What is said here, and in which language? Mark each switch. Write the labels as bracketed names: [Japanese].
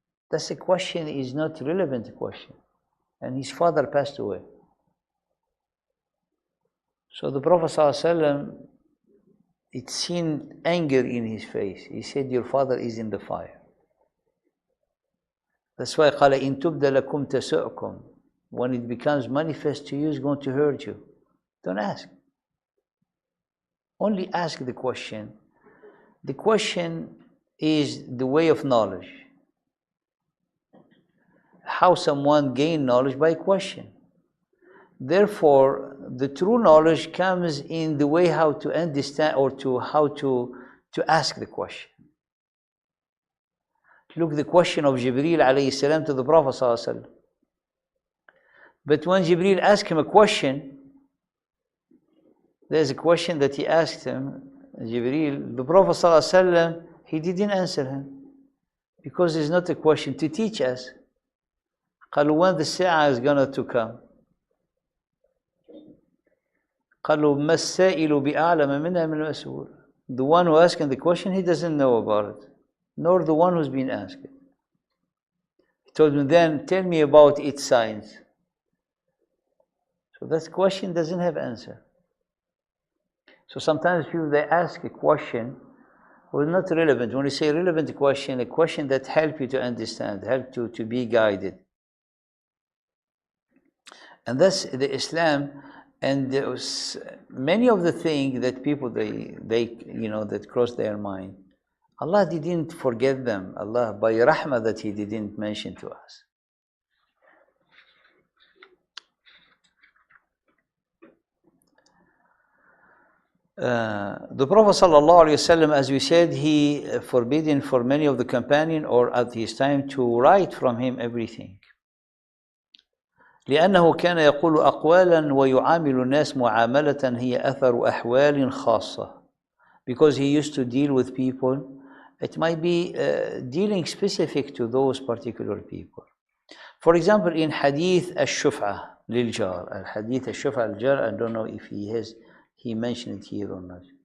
[English] That's a question, is not relevant question. And his father passed away. So the Prophet ﷺ, it seen anger in his face. He said, your father is in the fire. That's why [Arabic] قال إن تبد لكم تسؤكم. [English] When it becomes manifest to you, it's going to hurt you. Don't ask. Only ask the question. The question is the way of knowledge. How someone gain knowledge by question. Therefore, the true knowledge comes in the way how to understand or to how to ask the question. Look, the question of Jibreel alayhi salam to the Prophet sallallahu alaihi wasallam. But when Jibreel asked him a question, there's a question that he asked him, Jibreel, the Prophet sallallahu alaihi wasallam, he didn't answer him because it's not a question to teach us. [Arabic] قالوا [English] when the Sa'ah is going to come. [Arabic] قالوا ما السائل بأعلم منها من المسؤول. [English] The one who asking the question, he doesn't know about it, nor the one who's been asked it. He told him, then tell me about its science. So that question doesn't have answer. So sometimes people, they ask a question well, not relevant. When you say relevant question, a question that help you to understand, help to be guided. And that's the Islam. And many of the things that people, they you know, that cross their mind, Allah didn't forget them. Allah, by rahmah, that He didn't mention to us. The Prophet ﷺ, as we said, he forbidden for many of the companions or at his time to write from him everything. [Arabic] لأنه كان يقول أقوالا ويعامل الناس معاملة هي أثر أحوال خاصة. [English] Because he used to deal with people, it might be dealing specific to those particular people. For example, in Hadith Al-Shuf'a للجار, Hadith Al-Shuf'a للجار, I don't know if he mentioned it here or not.